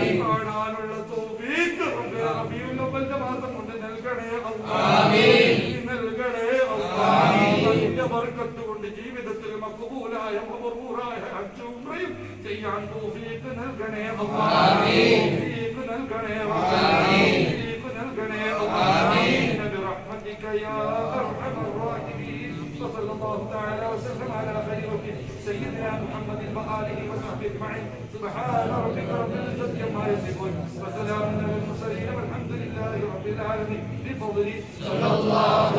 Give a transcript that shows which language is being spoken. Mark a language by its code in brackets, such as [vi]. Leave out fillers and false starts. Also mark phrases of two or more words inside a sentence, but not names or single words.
[ml] കാണാനുള്ള തൗഫീഖ് റബീഉൽ അവ്വലിന്റെ മാസം കൊണ്ട് നൽകണേ ആമീൻ. നൽകണേ ആമീൻ. അതിന്റെ ബർക്കത്ത് കൊണ്ട് ജീവിതത്തിൽ മഖബൂലായ മബ്റൂറായ ഹജ്ജ് ഉംറയും ചെയ്യാൻ തൗഫീഖ് നൽകണേ ആമീൻ. തൗഫീഖ് നൽകണേ ആമീൻ. തൗഫീഖ് നൽകണേ ആമീൻ. [ar] برحمتك يا أرحم الراحمين. وصلى الله تعالى وسلم على خير خلقه سيدنا محمد وآله وصحبه أجمعين. سبحان ربك رب العزة عما يصفون وسلام على المرسلين والحمد لله رب العالمين بفضله صلى الله